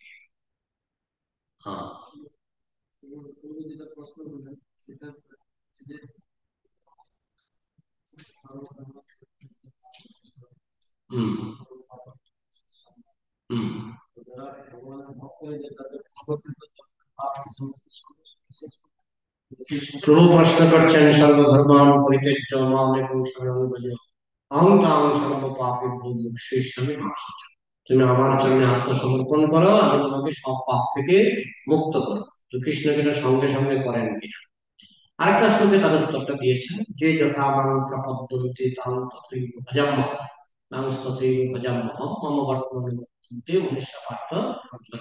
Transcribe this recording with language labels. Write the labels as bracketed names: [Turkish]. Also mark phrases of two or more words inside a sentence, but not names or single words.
[Bangla] হ্যাঁ। হুম। হুম। প্রভু প্রশ্ন করছেন, [Sanskrit] সর্বধর্মান পরিত্যজ্য মাম একং শরণং ভজ, অহং তাং সর্ব পাপেভ্যো মোক্ষয়িষ্যামি মা শুচি। [Bangla] তুমি আমার জন্য আত্মসমর্পণ করো, আমি তোমাকে সব পাপ থেকে মুক্ত করো। তো কৃষ্ণ যেটা সঙ্গে সঙ্গে করেন কিনা? আরেকটা শ্লোকে তাদের উত্তরটা দিয়েছেন, যে [Sanskrit] যথা মাং প্রপদ্যন্তে তাং তথৈব ভজাম্যহম, তাং তথৈব ভজাম্যহম মম বর্তমানে বর্তন্তে মনুষ্য পার্থ সর্বদা।